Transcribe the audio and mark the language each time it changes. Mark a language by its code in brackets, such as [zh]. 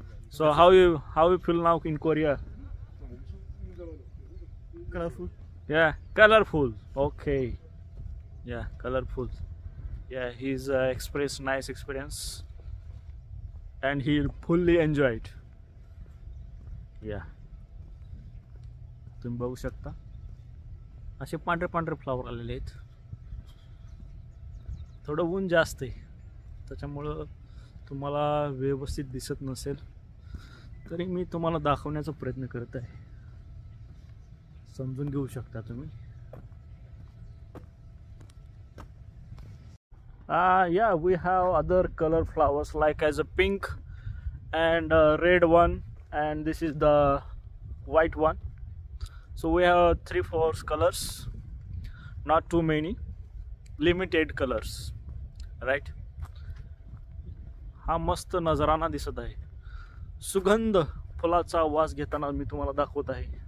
[en] So how you feel now in Korea? Colorful. Yeah, colorful. Okay. Yeah, colorful. Yeah, he's expressed nice experience and he'll fully enjoy it. Yeah. [mr] तुम्ही बघू शकता असे पांढरे पांढरे flower आलेले आहेत. थोडं ऊन जास्त आहे, त्याच्यामुळं तुम्हाला व्यवस्थित दिसत नसेल, तरी मी तुम्हाला दाखवण्याचा प्रयत्न करत आहे. समजून घेऊ शकता तुम्ही. [en] Yeah, we have other color flowers like as a pink and red one, and this is the white one. So we have 3-4 colors, not too many, limited colors, right? [mr] हा मस्त नजराना दिसत आहे. सुगंध फुलाचा वास घेताना मी तुम्हाला दाखवत आहे.